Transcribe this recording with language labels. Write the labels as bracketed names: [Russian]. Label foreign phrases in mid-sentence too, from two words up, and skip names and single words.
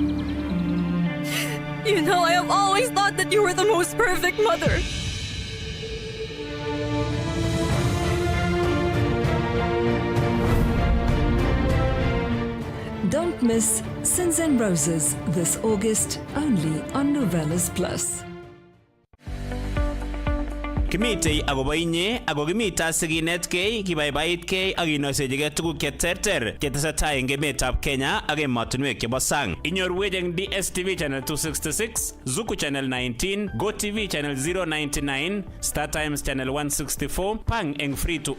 [English] You know, I have always thought that you were the most perfect mother. Don't miss Sins and Roses this August only on Novellas Plus. [Kalenjin] Kimitei akobo inye ako kimita sikinetkei kibaibaitkei ak kinosechigei tuguk cheterter chetesetai eng emetab Kenya ak emotinwek chebo sang. Inyorwech eng DSTV channel 266, Zuku channel 19, GoTV channel 099, Star Times channel 164, pang eng [English] free to air.